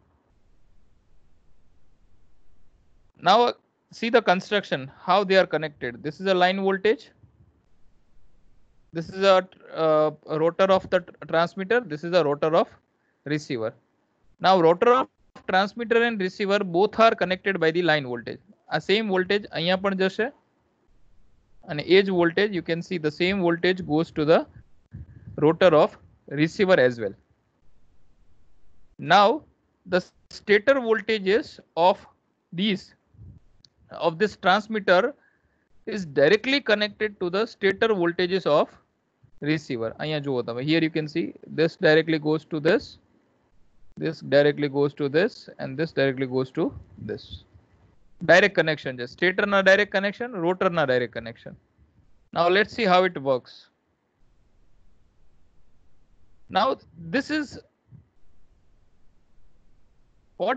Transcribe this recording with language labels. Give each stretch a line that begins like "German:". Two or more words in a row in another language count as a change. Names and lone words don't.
English: Now see the construction, how they are connected. This is a line voltage, this is a rotor of the transmitter, this is a rotor of receiver. Now rotor of transmitter and receiver both are connected by the line voltage. A same voltage
Gujarati: અહીંયા પણ જશે અને એ જ
English: voltage, you can see the same voltage goes to the rotor of receiver as well. Now the stator voltages of this transmitter is directly connected to the stator voltages of receiver.
Gujarati: અહીંયા જુઓ તમે,
English: here you can see this directly goes to this directly goes to this, and this directly goes to this. Direct connection, just stator na direct connection, rotor na direct connection. Now let's see how it works. Now this is what this says.